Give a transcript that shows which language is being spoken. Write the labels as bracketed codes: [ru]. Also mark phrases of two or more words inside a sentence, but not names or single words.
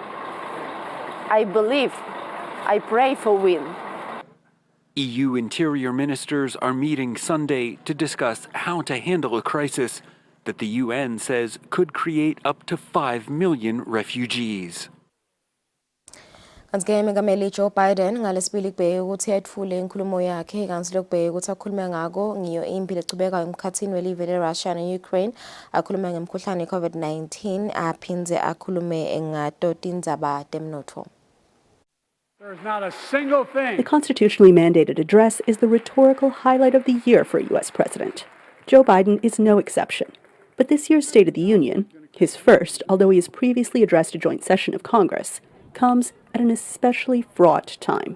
[en] I believe, I pray for win. EU interior ministers are meeting Sunday to discuss how to handle a crisis that the UN says could create up to 5 million refugees. [ss] Kanti uMengameli Joe Biden ngalesibili kubheka ukuthi yethule inkulumo yakhe kanti lokubheka ukuthi akhulume ngako ngiyo impi lecubeka emkhathini welive leRussia neUkraine akhulume ngemkhuhlane COVID-19 aphindze akhulume ngatoti indzaba temnotho. [en] There's not a single thing. The constitutionally mandated address is the rhetorical highlight of the year for a U.S. president. Joe Biden is no exception. But this year's State of the Union, his first, although he has previously addressed a joint session of Congress, comes at an especially fraught time.